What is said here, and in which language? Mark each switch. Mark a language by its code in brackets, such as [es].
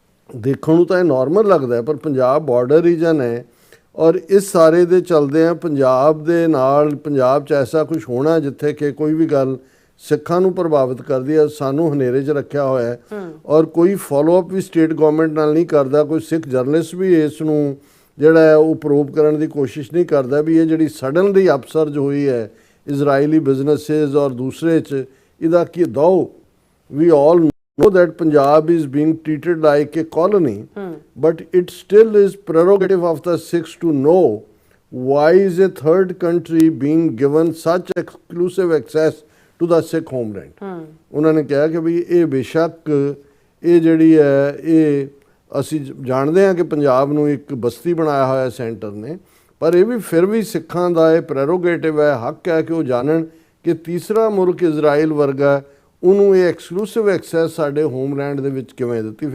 [pa] ਦੇਖਣ ਨੂੰ ਤਾਂ ਇਹ ਨਾਰਮਲ ਲੱਗਦਾ ਹੈ, ਪਰ ਪੰਜਾਬ ਬਾਰਡਰ ਰੀਜਨ ਹੈ ਔਰ ਇਸ ਸਾਰੇ ਦੇ ਚਲਦੇ ਆ ਪੰਜਾਬ ਦੇ ਨਾਲ, ਪੰਜਾਬ 'ਚ ਐਸਾ ਕੁਝ ਹੋਣਾ ਜਿੱਥੇ ਕਿ ਕੋਈ ਵੀ ਗੱਲ ਸਿੱਖਾਂ ਨੂੰ ਪ੍ਰਭਾਵਿਤ ਕਰਦੀ ਹੈ, ਸਾਨੂੰ ਹਨੇਰੇ 'ਚ ਰੱਖਿਆ ਹੋਇਆ ਹੈ ਔਰ ਕੋਈ ਫੋਲੋਅਪ ਵੀ ਸਟੇਟ ਗਵਰਨਮੈਂਟ ਨਾਲ ਨਹੀਂ ਕਰਦਾ। ਕੋਈ ਸਿੱਖ ਜਰਨਲਿਸਟ ਵੀ ਇਸ ਨੂੰ ਜਿਹੜਾ ਹੈ ਉਹ ਪ੍ਰੂਵ ਕਰਨ ਦੀ ਕੋਸ਼ਿਸ਼ ਨਹੀਂ ਕਰਦਾ ਵੀ ਇਹ ਜਿਹੜੀ ਸਡਨਲੀ ਅਪਸਰਜ ਹੋਈ ਹੈ ਇਜ਼ਰਾਈਲੀ ਬਿਜ਼ਨਸਿਸ ਔਰ ਦੂਸਰੇ 'ਚ, ਇਹਦਾ ਕੀ ਦੋ। [en] We all know that Punjab is being treated like a colony, but it still is prerogative of the Sikhs to know why is a third country being given such exclusive access to the Sikh homeland. [pa] ਉਹਨਾਂ ਨੇ ਕਿਹਾ ਕਿ ਵੀ ਇਹ ਬੇਸ਼ੱਕ ਇਹ ਜਿਹੜੀ ਹੈ ਇਹ ਅਸੀਂ ਜਾਣਦੇ ਹਾਂ ਕਿ ਪੰਜਾਬ ਨੂੰ ਇੱਕ ਬਸਤੀ ਬਣਾਇਆ ਹੋਇਆ ਸੈਂਟਰ ਨੇ, ਪਰ ਇਹ ਵੀ ਫਿਰ ਵੀ ਸਿੱਖਾਂ ਦਾ ਇਹ ਪ੍ਰੈਰੋਗੇਟਿਵ ਹੈ, ਹੱਕ ਹੈ ਕਿ ਉਹ ਜਾਣਨ ਕਿ ਤੀਸਰਾ ਮੁਲਕ ਇਜ਼ਰਾਈਲ ਵਰਗਾ ਉਹਨੂੰ ਇਹ ਐਕਸਕਲੂਸਿਵ ਐਕਸੈਸ ਸਾਡੇ ਹੋਮਲੈਂਡ ਦੇ ਵਿੱਚ ਕਿਵੇਂ ਦਿੱਤੀ।